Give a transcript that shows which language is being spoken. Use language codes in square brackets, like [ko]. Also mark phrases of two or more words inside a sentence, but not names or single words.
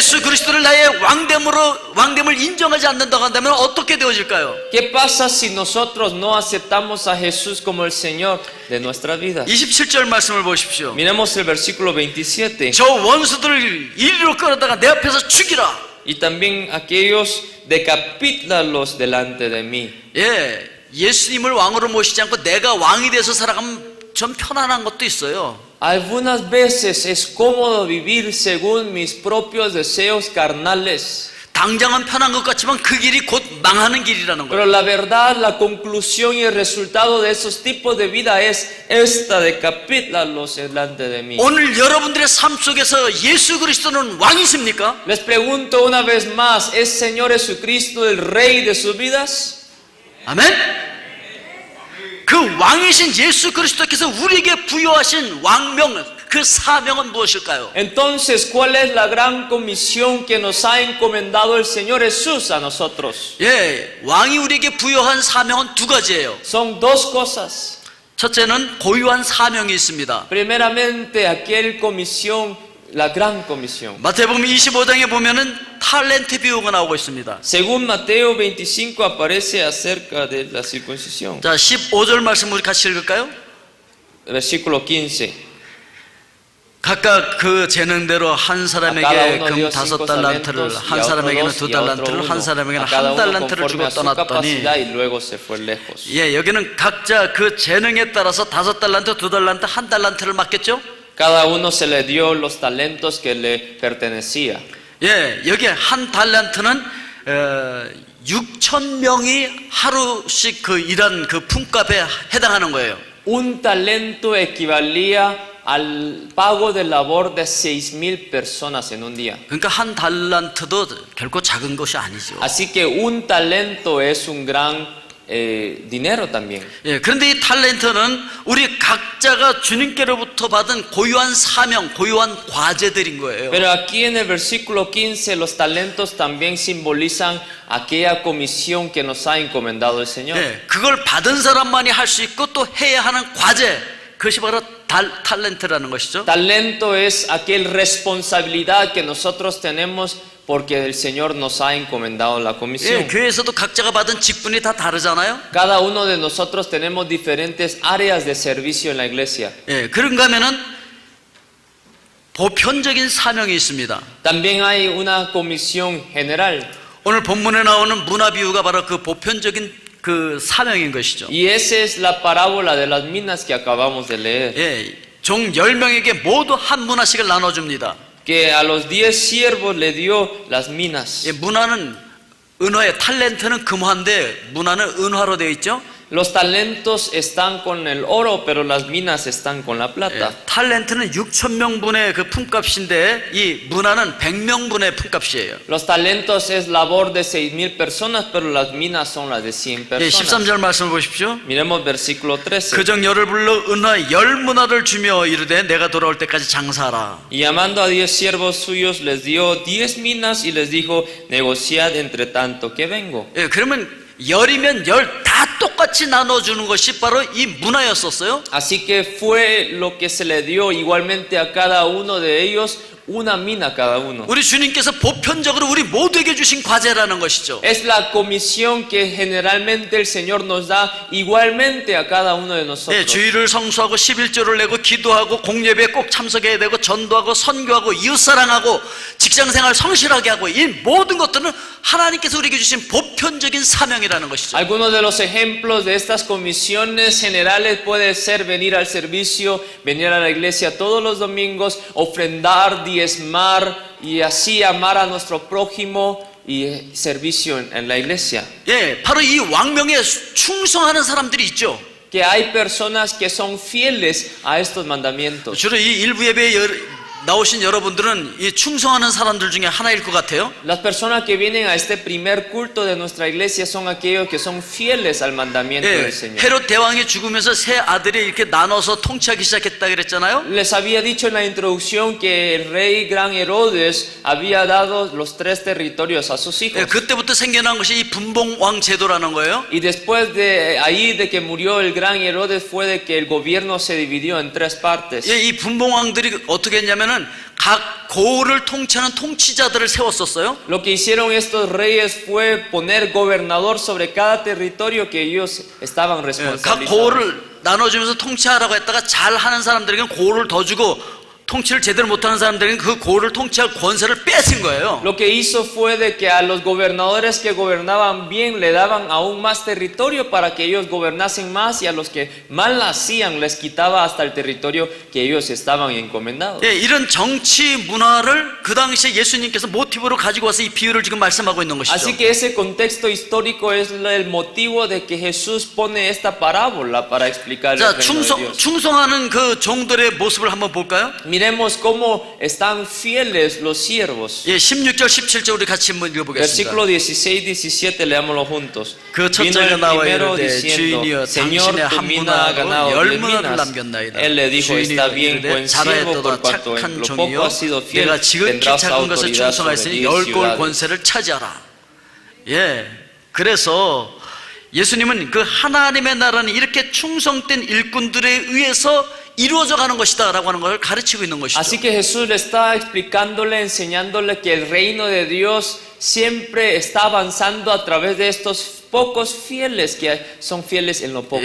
[ko] 예수 그리스도를 나의 왕됨을 인정하지 않는다고 한다면 어떻게 되어질까요? [es] ¿Qué pasa si nosotros no aceptamos a Jesús como el Señor de nuestra vida? [ko] 27절 말씀을 보십시오. [es] Miremos el versículo 27. [ko] 저 원수들을 이리로 끌어다가 내 앞에서 죽이라. [es] Y también aquellos decapítalos delante de mí. [ko] 예, 예수님을 왕으로 모시지 않고 내가 왕이 돼서 살아가면 좀 편안한 것도 있어요. [es] Algunas veces es cómodo vivir según mis propios deseos carnales. [ko] 당장은 편한 것 같지만 그 길이 곧 망하는 길이라는 [es] Pero [ko] 거예요. [es] la verdad, la conclusión y el resultado de esos tipos de vida es esta: decapítalos delante de mí. [ko] 오늘 여러분들의 삶 속에서 예수 그리스도는 왕이십니까? [es] Les pregunto una vez más, ¿es Señor Jesucristo el Rey de sus vidas? [ko] 아멘. 그 왕이신 예수 그리스도께서 우리에게 부여하신 왕명, 그 사명은 무엇일까요? [es] Entonces, ¿cuál es la gran comisión que nos ha encomendado el Señor Jesús a nosotros? [ko] 예, 왕이 우리에게 부여한 사명은 두 가지예요. [es] Son dos cosas. [ko] 첫째는 고유한 사명이 있습니다. [es] Primeramente, aquel comisión, la gran comisión. [ko] 마태복음 25장에 보면은 탈렌트 비유가 나오고 있습니다. [es] Según Mateo 25 aparece acerca de la circuncisión. [ko] 자, 15절 말씀 우리 같이 읽을까요? [es] Versículo 15. [ko] 각각 그 재능대로 한 사람에게 금 5달란트를, 한 사람에게는 2달란트를, 한 사람에게는 1달란트를 주고 떠났더니, 예, 여기는 각자 그 재능에 따라서 5달란트, 2달란트, 1달란트를 맡겼죠? [es] Cada uno se le dio los talentos que le pertenecía. [ko] 예, 여기 한 달란트는 6,000명이 하루씩 그 일한 그 품값에 해당하는 거예요. [es] Un talento equivalía al pago de labor de 6,000 personas en un día. [ko] 그러니까 한 달란트도 결코 작은 것이 아니죠. [es] Así que un talento es un gran dinero también. [ko] 예, 그런데 이 탤런트는 우리 각자가 주님께로부터 받은 고유한 사명, 고유한 과제들인 거예요. [es] Pero aquí en el versículo 15 los talentos también simbolizan aquella comisión que nos ha encomendado el Señor. [ko] 예, 그걸 받은 사람만이 할 수 있고 또 해야 하는 과제, 그것이 바로 탤런트라는 것이죠. [es] Talento es aquella responsabilidad que nosotros tenemos porque el Señor nos ha encomendado la comisión. [ko] 예, 교회에서도 각자가 받은 직분이 다 다르잖아요. [es] Cada uno de nosotros tenemos diferentes áreas de servicio en la iglesia. [ko] 예, 그런가 하면은 보편적인 사명이 있습니다. [es] También hay una comisión general. [ko] 오늘 본문에 나오는 문화 비유가 바로 그 보편적인 그 사명인 것이죠. [es] Y esa es la parábola de las minas que acabamos de leer. [ko] 예, 종 10명에게 모두 한 문화씩을 나눠줍니다. [es] Que a los 10 siervos le dio las minas. [ko] 예, 문화는 은화에, 탤런트는 금화인데 문화는 은화로 되어 있죠. [es] Los talentos están con el oro, pero las minas están con la [ko] 예, [es] plata. [ko] 탤런트는 6,000명분의 그 품값인데 이 문화는 100명분의 품값이에요. [es] Los talentos es labor de 6,000 personas, pero las minas son las de 100 [ko] 예, [es] personas. [ko] 13절 말씀을 보십시오. [es] Miremos versículo 13. [ko] 그정 열을 불러 은화 10문화를 주며 이르되 내가 돌아올 때까지 장사하라. [es] Y llamando a 10 siervos suyos les dio 10 minas y les dijo, negociad entre tanto que vengo. [ko] 예, 그러면 열이면 열 다 똑같이 나눠주는 것이 바로 이 문화였었어요. [es] Así que fue lo que se le dio igualmente a cada uno de ellos, una mina cada uno. [ko] 우리 주님께서 보편적으로 우리 모두에게 주신 과제라는 것이죠. [es] Es la comisión que generalmente el Señor nos da igualmente a cada uno de [ko] 예, [es] nosotros. [ko] 주일을 성수하고 11조를 내고 기도하고 공예배에 꼭 참석해야 되고 전도하고 선교하고 이웃사랑하고 직장생활 성실하게 하고 이 모든 것들은 하나님께서 우리에게 주신 보편적인 사명이라는 것이죠. [es] Algunos de los ejemplos de estas comisiones generales puede ser venir al servicio, venir a la iglesia todos los domingos, ofrendar, diezmar y así amar a nuestro prójimo y servicio en la iglesia. [ko] 예, 바로 이 왕명에 충성하는 사람들이 있죠. [es] Que hay personas que son fieles a estos mandamientos. [ko] 주로 이 일부 예배에 나오신 여러분들은 이 충성하는 사람들 중에 하나일 것 같아요. [es] Las personas que vienen a este primer culto de nuestra iglesia son aquellos que son fieles al mandamiento [ko] 예, [es] del Señor. [ko] 헤롯 대왕이 죽으면서 세 아들이 이렇게 나눠서 통치하기 시작했다 그랬잖아요. [es] Les había dicho en la introducción que el rey gran Herodes había dado los 3 territorios a sus hijos. [ko] 예, 그때부터 생겨난 것이 이 분봉왕 제도라는 거예요. [es] Y después de ahí de que murió el gran Herodes fue de que el gobierno se dividió en 3 partes. [ko] 예, 이 분봉왕들이 어떻게 했냐면은 각 고을을 통치하는 통치자들을 세웠었어요. [es] Lo que hicieron estos reyes fue poner gobernador sobre cada territorio que ellos estaban [ko] 각 [es] responsabilizados. [ko] 고을을 나눠주면서 통치하라고 했다가 잘하는 사람들에게는 고을을 더 주고 통치를 제대로 못하는 사람들에게는 그 고을을 통치할 권세를 뺏은 거예요. [es] Lo que hizo fue de que a los gobernadores que gobernaban bien le daban aún más territorio para que ellos gobernasen más y a los que mal hacían les quitaba hasta el territorio que ellos estaban encomendados. [ko] 예, 이런 정치 문화를 그 당시에 예수님께서 모티브로 가지고 와서 이 비유를 지금 말씀하고 있는 것이죠. [es] Así que ese contexto histórico es el motivo de que Jesús pone esta parábola para explicar el [ko] 자, [es] reino de Dios. [ko] 충성하는 그 종들의 모습을 한번 볼까요? [es] Miremos cómo están fieles los siervos. [ko] 예, 16절 17절 우리 같이 한번 읽어보겠습니다. [es] Versículo 16, 17, leámoslo juntos. [ko] 그 첫 [es] Vino [ko] 절에 [es] el [ko] 나와 [es] primero [ko] 이르되 [es] diciendo, [ko] 주인이여 [es] Señor, [ko] 당신의 [es] tu [ko] 한 [es] mina ha [ko] 문화로 [es] ganado [ko] 열 [es] 10 [ko] 문화를 [es] minas. [ko] 남겼나이다. [es] Él le dijo, está bien, [ko] 주인이여 [es] buen siervo, por [ko] 잘하였도다 [es] cuanto en [ko] 착한 [es] lo poco [ko] 종이요 [es] has sido fiel, [ko] 내가 지극히 [es] tendrás [ko] 작은 것을 [es] autoridad sobre [ko] 충성하였으니 [es] 10 [ko] 열골 [es] ciudades. [ko] 권세를 차지하라. 예, 그래서 예수님은 그 하나님의 나라는 이렇게 충성된 일꾼들에 의해서 이루어져 가는 것이다 라고 하는 걸 가르치고 있는 것이죠. [es] Así que Jesús le está explicándole, enseñándole que el reino de Dios siempre está avanzando a través de estos pocos fieles que son fieles en lo poco